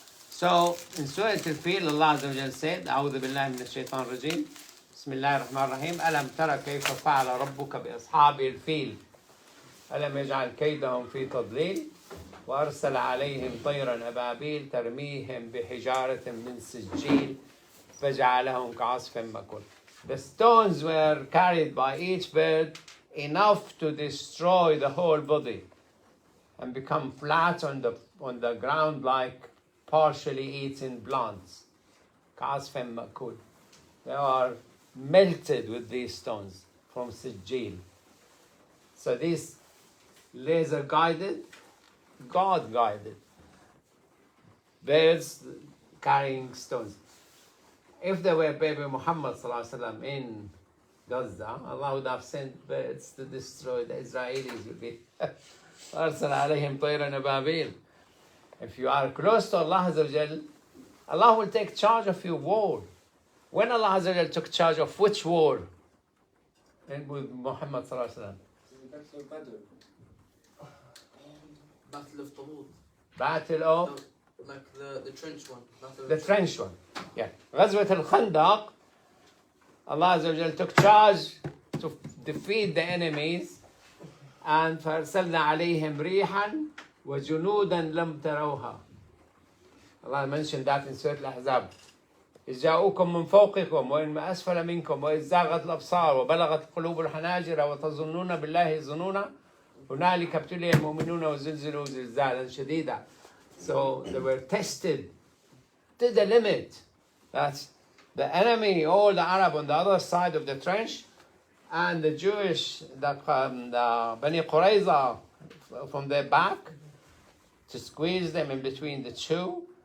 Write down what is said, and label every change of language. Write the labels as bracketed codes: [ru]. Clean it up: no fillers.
[en] So, in Surah Al-Fil, Allah Azza wa Jalla said, [ar] أعوذ بالله من الشيطان الرجيم بسم الله الرحمن الرحيم ألم ترى كيف فعل ربك بأصحاب الفيل ألم يجعل كيدهم في تضليل وأرسل عليهم طيرا أبابيل ترميهم بحجارة من سجيل فجعلهم كعصف مأكول. [en] The stones were carried by each bird enough to destroy the whole body and become flat on the ground like partially eaten plants. [ar] كعصف مأكول. [en] They are melted with these stones from Sijil. So these laser guided, God guided birds carrying stones. If there were baby Muhammad ﷺ in Gaza, Allah would have sent birds to destroy the Israelis. Would be [ar] أرسل عليهم طيرا أبابيل. [en] If you are close to Allah Azza wa Jal, Allah will take charge of your war. When Allah Azza wa Jal took charge of which war? And with Muhammad ﷺ. Battle of Tabuk. Battle of? No, like the trench one. The trench one. Yeah. [ar] غزوة الخندق, [en] Allah Azza wa Jal took charge to defeat the enemies. And [ar] فأرسلنا عليهم ريحا وجنودا لم تروها. [en] Allah mentioned that in Surah Al-Ahzab. [ar] إذ جاءوكم من فوقكم وإن أسفل منكم وإذ زاغت الأبصار وبلغت قلوب الحناجر وتظنون بالله الظنونا هنالك ابتلي المؤمنون وزلزلوا زلزالا شديدا. [en] So they were tested to the limit. That's the enemy, all the Arab on the other side of the trench, and the Jewish, the Bani Qurayza from their back to squeeze them in between the two.